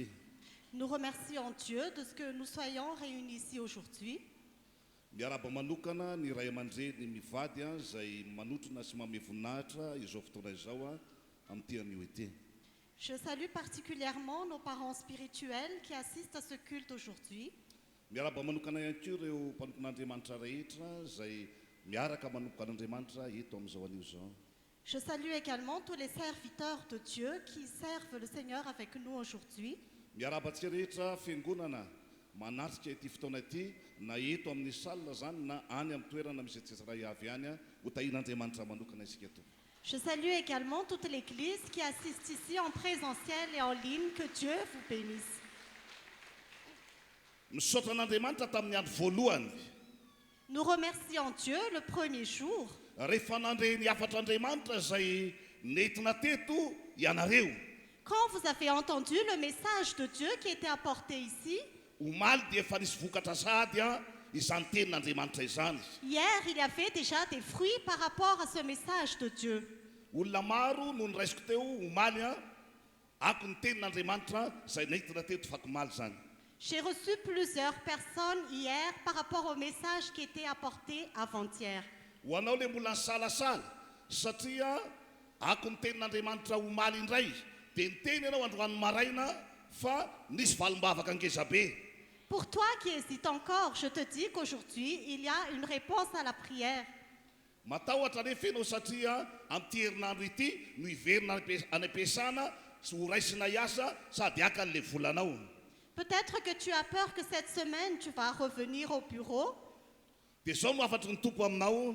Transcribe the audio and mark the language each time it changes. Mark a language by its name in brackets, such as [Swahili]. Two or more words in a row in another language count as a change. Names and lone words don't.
[French] Nous remercions Dieu de ce que nous soyons réunis ici aujourd'hui. [Malagasy] Miaraba manokana ny ray aman-dreny mivady izay manotrona sy manome voninahitra izao fotoana izao amin'ity anio ity. [French] Je salue particulièrement nos parents spirituels qui assistent à ce culte aujourd'hui. [Malagasy] Miaraba manokana ihany koa ireo mpanompon'Andriamanitra rehetra izay miaraka manompoka an'Andriamanitra eto amin'izao anio zao. [French] Je salue également tous les serviteurs de Dieu qui servent le Seigneur avec nous aujourd'hui. [Malagasy] Miarabantsika rehetra fiangonana manatrika ity fotoana ity na eto amin'ny salina zany na any amin'ny toerana misy tsirairay avy any ho tahin'Andriamanitra manokana isika eto. [French] Je salue également toute l'Église qui assiste ici en présentiel et en ligne. Que Dieu vous bénisse. [Malagasy] Misaotra an'Andriamanitra tamin'ny andro voalohany [French] Nous remercions Dieu le premier jour. [Malagasy] rehefa nandre ny afatra Andriamanitra izay nentina teto ianareo. [French] Quand vous avez entendu le message de Dieu qui était apporté ici, [Malagasy] Omaly dia efa nisy vokatra sady izany tenin'Andriamanitra izany. [French] hier il y avait déjà des fruits par rapport à ce message de Dieu. [Malagasy] Olona maro no niraisiko teo omaly ako ny tenin'Andriamanitra izay nentina teto fakomaly zany. [French] J'ai reçu plusieurs personnes hier par rapport au message qui était apporté avant-hier. [Malagasy] Ho anao le mbola nisalasala satria ako ny tenin'Andriamanitra omaly indray dia niteny ianao androany maraina fa nisy valim-bavaka angeza be. [French] Pour toi qui hésites encore, je te dis qu'aujourd'hui, il y a une réponse à la prière. [Malagasy] Matahotra nefa ianao satria amin'ity herinandro ity no iverina any am-piasana sy ho raisina hiasa sady aka n'le volanao. [French] Peut-être que tu as peur que cette semaine, tu vas revenir au bureau. [Malagasy] Dia zao no afatry ny tompo aminao,